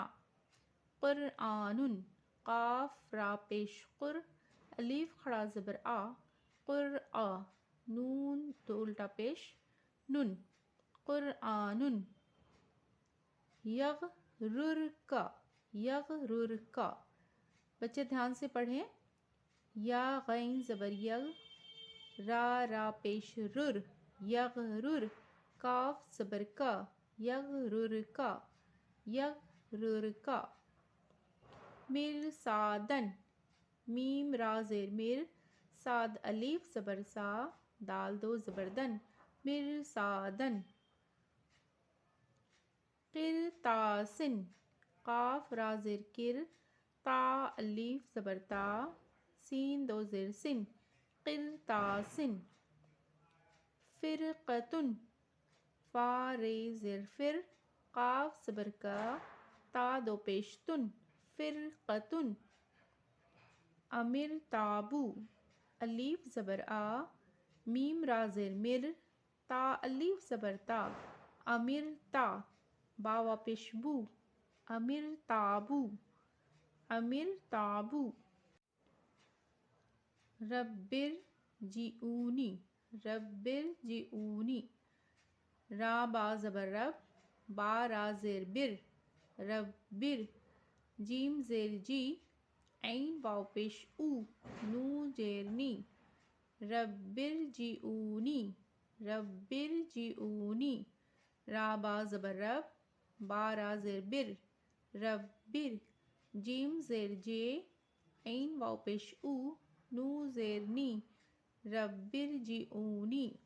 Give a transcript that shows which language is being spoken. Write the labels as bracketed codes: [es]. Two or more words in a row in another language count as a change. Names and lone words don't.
[ur] قرآن، قاف را پیش قر، الف کھڑا زبر آ، قرآ، نون دو الٹا پیش نن، قرآن۔ یغررکا، یغررکا، بچے دھیان سے پڑھیں۔ یا غین زبر یغ، را پیش رر، یغرر، کاف زبر کا، یغررکا، یغررکا۔ مرصادن، میم را زیر مر، صاد الف زبر سا، دال دو زبر دن، مرصادن۔ قرطاسن، قاف را زیر کر، تا الف زبر تا، سین دو زیر سن، قرطاسن۔ فرقتن، فا ر زیر فر، قاف زبر کا، تا دو پیش تن، فرقتن۔ امرتابو، الف زبر آ، میم را زیر مر، تا الف زبر تا، امرتا، با پیش بو، امرتابو، امرتابو۔ [ar] ربرجعونی، ربرجعونی، [ur] را با زبر رب، با را زیر بر، ربر، جیم زیر جی، عین واو پیش او، نو زیر نی، ربرجعونی، ربرجعونی، را با زبر رب، با را زیر بر، ربر، جیم زیر جے، عین واو پیش او، نو زیر نی، ربرجعونی۔